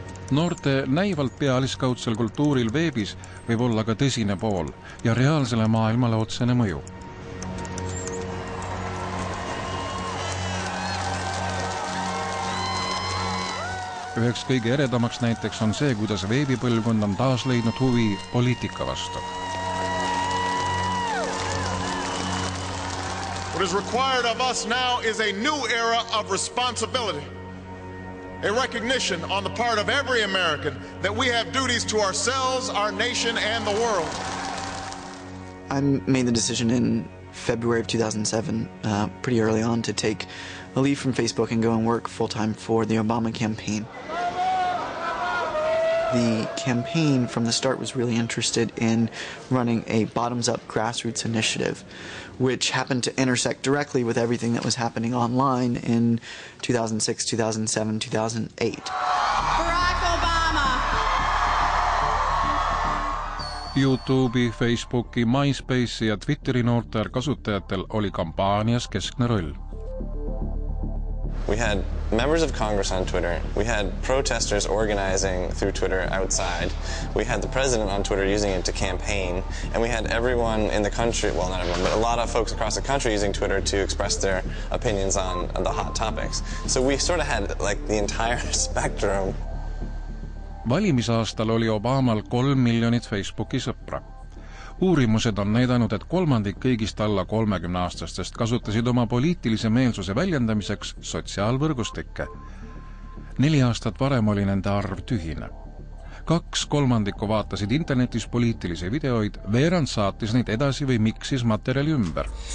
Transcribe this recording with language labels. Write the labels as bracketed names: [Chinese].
[Estonian] Noorte näivalt pealiskaudsel kultuuril veebis võib olla ka tõsine pool ja reaalsele maailmale otsene mõju. Üheks kõige eredamaks näiteks on see, kuidas veebipõlvkond on taas leidnud huvi poliitika vastu. [English] What is required of us now is a new era of responsibility. A recognition on the part of every American that we have duties to ourselves, our nation, and the world. I made the decision in February of 2007, pretty early on, to take a leave from Facebook and go and work full-time for the Obama campaign. The campaign from the start was really interested in running a bottoms-up grassroots initiative, which happened to intersect directly with everything that was happening online in 2006, 2007, 2008. Barack Obama! [Estonian] YouTube'i, Facebooki, MySpace'i ja Twitteri noortel kasutajatel oli kampaanias keskne roll. [English] We had members of Congress on Twitter. We had protesters organizing through Twitter outside. We had the president on Twitter using it to campaign. And we had everyone in the country, well, not everyone, but a lot of folks across the country using Twitter to express their opinions on the hot topics. So we sort of had like the entire spectrum. [Estonian] Valimisaastal oli Obamal 3 miljonit Facebooki sõpra. Uurimused on näidanud, et kolmandik kõigist alla 30-aastastest kasutasid oma poliitilise meelsuse väljendamiseks sotsiaalvõrgustikke. 4 aastat varem oli nende arv tühine. 2/3 vaatasid internetis poliitilisi videoid, veerand saatis neid edasi või miksis materjali ümber.